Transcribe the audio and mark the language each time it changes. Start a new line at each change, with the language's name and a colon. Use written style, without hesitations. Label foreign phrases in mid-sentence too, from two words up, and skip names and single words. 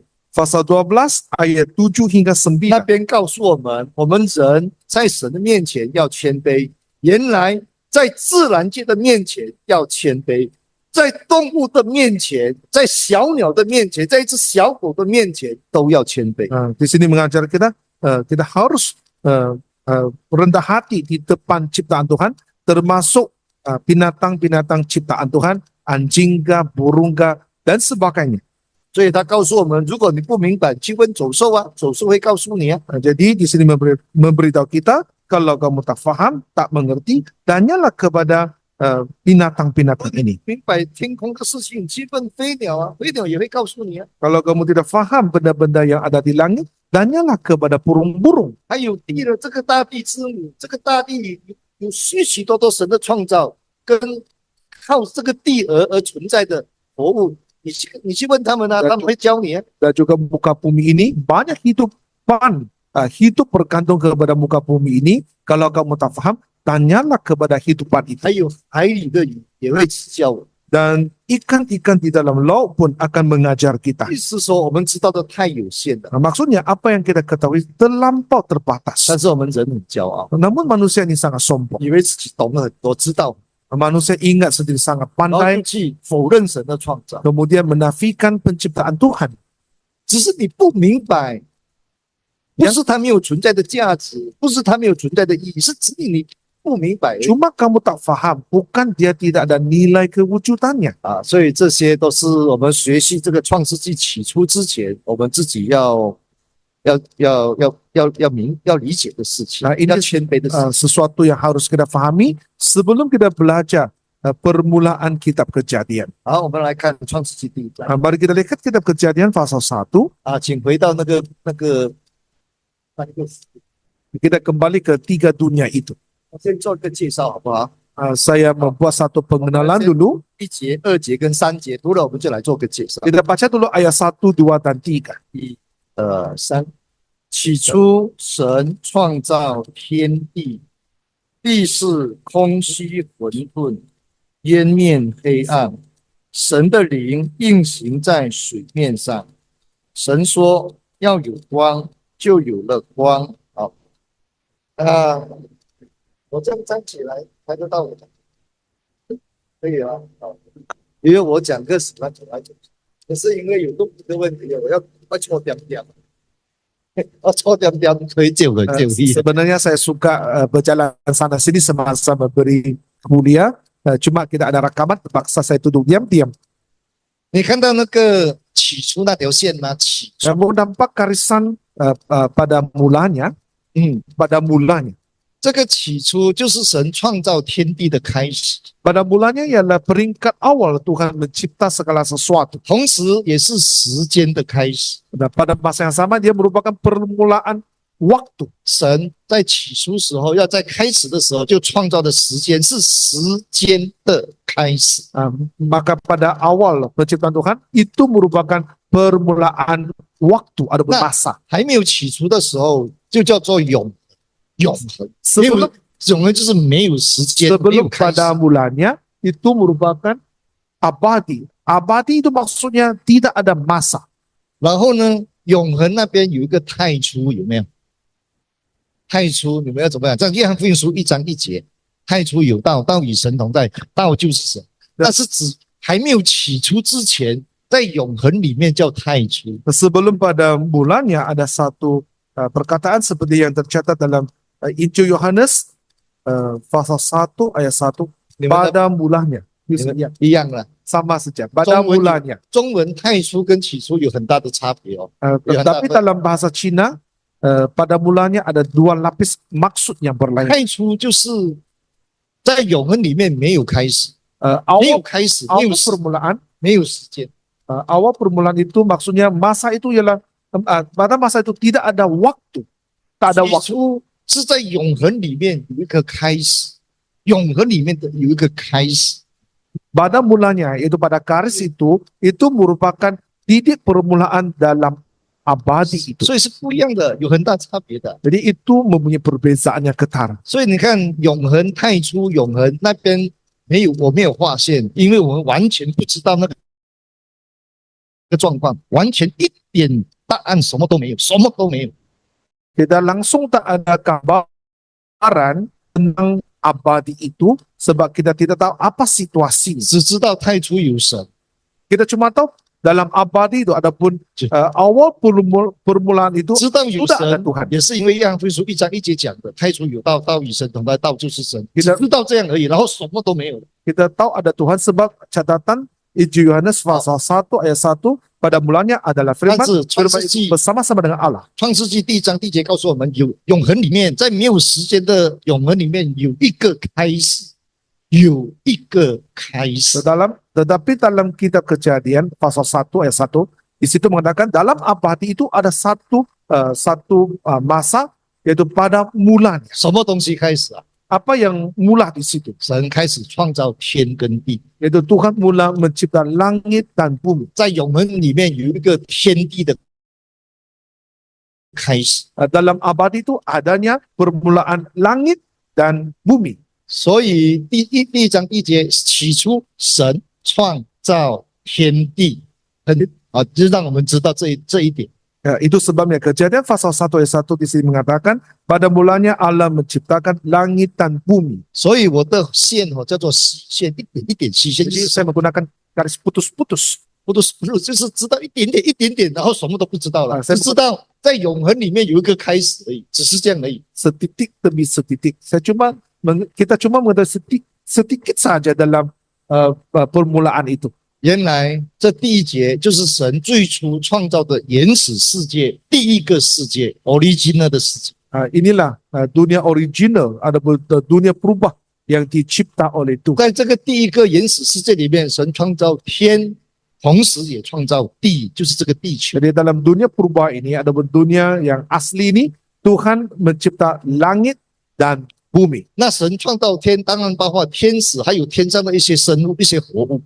Malay: Pasal 12 ayat 7 hingga
Chinese: 那
Malay: 9.
Chinese: 边告诉我们，我们人在神的面前要谦卑。原来在自然界的面前要谦卑，在动物的面前，在小鸟的面前，在一只小狗的面前都要谦卑。
Malay: Di sini mengajar kita, kita harus rendah hati di depan ciptaan Tuhan, termasuk binatang-binatang ciptaan Tuhan, anjing kah, burung kah, dan sebagainya.
Chinese: 所以他告诉我们，如果你不明白，去问走兽啊，走兽会告诉你啊。
Malay: Jadi di sini memberitahu kita, kalau kamu tak faham, tak mengerti, tanyalah kepada binatang-binatang ini.
Chinese: 明白天空的事情，去问飞鸟啊，飞鸟也会告诉你啊。
Malay: Kalau kamu tidak faham benda-benda yang ada di langit, tanyalah kepada burung-burung.
Chinese: 还有地的这个大地之母，这个大地里有许许多多神的创造，跟靠这个地而存在的活物，你去问他们啊，他们会教你啊。
Malay: Dan juga muka bumi ini banyak hidupan, hidup bergantung kepada muka bumi ini. Kalau kamu tak faham, tanyalah kepada hidupan itu.
Chinese: 还有海里的鱼也会指教我。
Malay: Dan ikan-ikan di dalam laut pun akan mengajar kita.
Chinese: 意思是说，我们知道的太有限了，
Malay: Maksudnya apa yang kita ketahui terlampau terbatas.
Chinese: 但是我们人很骄傲，
Malay: Namun manusia ini sangat sombong.
Chinese: 以为自己懂了很多，知道，
Malay: Manusia ingat sendiri sangat
Chinese: 然后
Malay: pandai,
Chinese: 就去否认神的创造。
Malay: kemudian menafikan penciptaan Tuhan.
Chinese: 只是你不明白，不是它没有存在的价值，不是它没有存在的意义，是指你不明白而已。
Malay: Cuma kamu tak faham, bukan dia tidak ada nilai kewujudannya.
Chinese: 啊，所以这些都是我们学习这个创世纪起初之前，我们自己要理解的事情，
Malay: Nah, ini
Chinese: 要谦卑的事情。
Malay: sesuatu yang harus kita pahami sebelum kita belajar permulaan kitab Kejadian.
Chinese: 好，我们来看创世纪第一章
Malay: Mari kita lihat kitab Kejadian pasal 1.
Chinese: 啊，请回到那个，
Malay: Kita kembali ke 3 dunia itu.
Chinese: 我先做一个介绍好不好？
Malay: Saya membuat satu pengenalan dulu.
Chinese: 1 节、2节跟3节读了，我们就来做个介绍。
Malay: Kita baca dulu ayat 1, 2, dan 3.
Chinese: 1、2、3。起初，神创造天地，地是空虚混沌，渊面黑暗。神的灵运行在水面上。神说：“要有光，就有了光。” 好，我这样站起来拍得到我的，可以啊。好，因为我讲个什么走来走去，可是因为有录音的问题，我要搓点点。搓点点推就很就义。
Malay: Sebenarnya saya suka berjalan sana sini semasa memberi kuliah. Cuma kita ada rekaman, terpaksa saya duduk diam-diam.
Chinese: 你看到那个起初那条线吗？起初，
Malay: Kamu nampak garisan pada mulanya, pada mulanya.
Chinese: 这个起初就是神创造天地的开始，
Malay: Pada mulanya ialah peringkat awal Tuhan mencipta segala sesuatu.
Chinese: 同时也是时间的开始。
Malay: Dan pada masa yang sama dia merupakan permulaan waktu.
Chinese: 神在起初时候，要在开始的时候就创造的时间是时间的开始。
Malay: Maka pada awal penciptaan Tuhan itu merupakan permulaan waktu ataupun masa.
Chinese: 还没有起初的时候，就叫做永恒。没有
Malay: Sebelum
Chinese: 永恒就是没有时间，没有
Malay: sebelum
Chinese: 开始。
Malay: pada mulanya itu merupakan abadi. Abadi itu maksudnya tidak ada masa.
Chinese: 然后呢，永恒那边有一个太初，有没有？太初你们要怎么样？在约翰福音书1章1节，太初有道，道与神同在，道就是神。那是指还没有起初之前，在永恒里面叫太初。
Malay: Sebelum pada mulanya ada satu perkataan seperti yang tercatat dalam Injil Yohanes pasal 1 ayat 1.
Chinese: 你们的
Malay: Pada mulanya.
Chinese: 一样了。
Malay: Sama saja. Pada mulanya.
Chinese: 中文太初跟起初有很大的差别哦。
Malay: Tapi dalam bahasa Cina pada mulanya ada 2 lapis maksud yang berlainan.
Chinese: 太初就是在永恒里面没有开始，没有
Malay: Awal
Chinese: 开始，没有
Malay: awal permulaan
Chinese: 没有时间。
Malay: awal permulaan itu maksudnya masa itu ialah pada masa itu tidak ada waktu. Tak ada
Chinese: 起
Malay: waktu.
Chinese: 初是在永恒里面有一个开始，永恒里面的有一个开始。
Malay: Pada mulanya, yaitu pada garis itu merupakan titik permulaan dalam abadi itu.
Chinese: 所以是不一样的，有很大差别的。
Malay: Jadi itu mempunyai perbezaan yang ketara.
Chinese: 所以你看，永恒太初，永恒那边没有，我没有划线，因为我们完全不知道那个状况，完全一点答案什么都没有，什么都没有。
Malay: Kita langsung tak ada gambaran tentang abadi itu sebab kita tidak tahu apa situasinya.
Chinese: 只知道太初有神，
Malay: Kita cuma tahu dalam abadi itu adapun awal permulaan itu
Chinese: 知道有
Malay: sudah ada
Chinese: 神
Malay: Tuhan.
Chinese: 也是因为约翰福音书1章1节讲的，太初有道，道与神同在，道就是神，
Malay: Kita-
Chinese: 只知道这样而已，然后什么都没有了。
Malay: Kita tahu ada Tuhan sebab catatan Injil Yohanes pasal 1 ayat 1 pada mulanya adalah firman,
Chinese: 但是创
Malay: firman
Chinese: 世
Malay: itu
Chinese: 纪
Malay: bersama-sama dengan Allah.
Chinese: 创世纪1章1节告诉我们，有永恒里面，在没有时间的永恒里面有一个开始，有一个开始。
Malay: Tetapi dalam kitab Kejadian pasal 1 ayat 1 di situ mengatakan dalam abadi itu ada satu masa yaitu pada mulanya.
Chinese: 什么东西开始啊？
Malay: Apa yang mula di situ?
Chinese: 神开始创造天跟地，
Malay: Yaitu Tuhan mula mencipta langit dan bumi.
Chinese: 在永恒里面有一个天地的开始。
Malay: Dalam abadi itu adanya permulaan langit dan bumi.
Chinese: 所以第一章1节，起初神创造天地，就让我们知道这一点。
Malay: Itu sebabnya Kejadian pasal 1 ayat 1 di sini mengatakan pada mulanya Allah menciptakan langit dan bumi.
Chinese: 所以我的线叫做虚线，一点一点虚线，就
Malay: Jadi
Chinese: 是
Malay: saya menggunakan garis putus-putus.
Chinese: 不都是就是知道一点点一点点，然后什么都不知道了，啊只知道在永恒里面有一个开始而已，只是这样而已。
Malay: Setitik demi setitik. Kita cuma mengetahui sedikit saja dalam permulaan itu.
Chinese: 原来这第一节就是神最初创造的原始世界，第一个世界 original 的世界。
Malay: Inilah dunia original, ada dunia berubah yang dicipta oleh Tuhan. 在这个第一个原始世界里面，神创造天，同时也创造地，就是这个地球。 Jadi dalam dunia berubah ini, ada dunia yang asli ini, Tuhan mencipta langit dan bumi.
Chinese: 那神创造天，当然包括天使，还有天上的一些生物、一些活物。